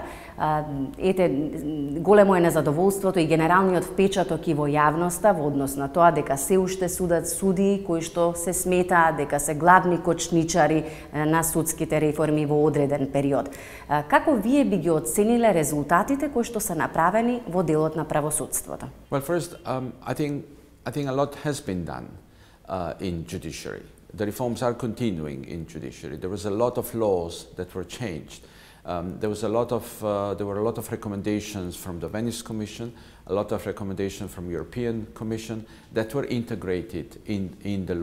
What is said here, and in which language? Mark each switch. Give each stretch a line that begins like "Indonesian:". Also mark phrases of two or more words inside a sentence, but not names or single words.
Macedonian: Ете, големо е незадоволството и генералниот впечаток и во јавноста во однос на тоа дека се уште судат судии кои што се сметаат дека се главни кочничари на судските реформи во одреден период. Како вие би ги оцениле резултатите кои што се направени во делот на правосудството?
English: Well, first, I think a lot has been done in judiciary. The reforms are continuing in judiciary. There was a lot of laws that were changed. There were a lot of recommendations from the Venice Commission, a lot of recommendations from European Commission that were integrated in the laws.